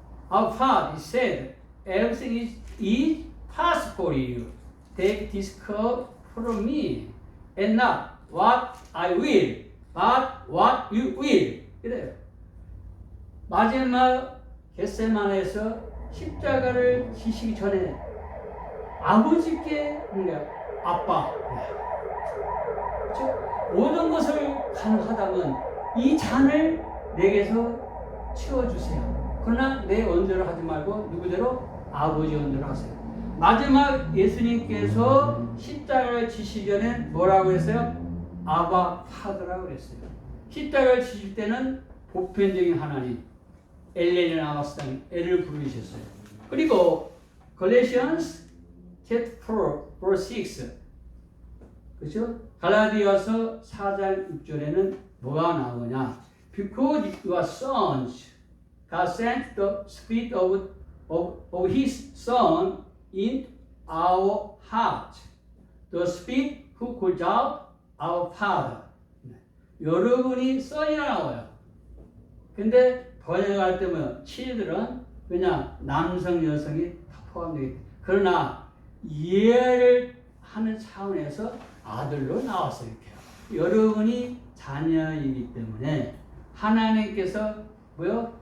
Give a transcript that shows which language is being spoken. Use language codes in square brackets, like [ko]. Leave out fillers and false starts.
[en] Our Father said, everything is possible for you. Take this cup from me, and not what I will, but what you will. [ko] 그래요. 마지막 겟세마네에서 십자가를 지시기 전에 아버지께 아빠, 즉 모든 것을 가능하다면 이 잔을 내게서 치워주세요. 그러나 내 원대로 하지 말고 누구대로? 아버지 원대로 하세요. 마지막 예수님께서 십자가를 지시기 전에 뭐라고 했어요? 아바 파더라고 그랬어요. 십자가를 지실 때는 보편적인 하나님, 엘레를 나왔으니 엘을 부르셨어요. 그리고 갈라디아스 [en] chapter 4 verse 6, [ko] 그렇죠? 갈라디아서 4장 6절에는 뭐가 나오냐? [en] Because you are sons, God sent the Spirit of His Son in our heart, the Spirit who calls out our Father. [ko] 여러분이 son이라 나와요. 근데 번역할 때 뭐 children 그냥 남성 여성이 다 포함되어 있다. 그러나 이해를 하는 차원에서 아들로 나왔어요. 이렇게. 여러분이 자녀이기 때문에 하나님께서 뭐요?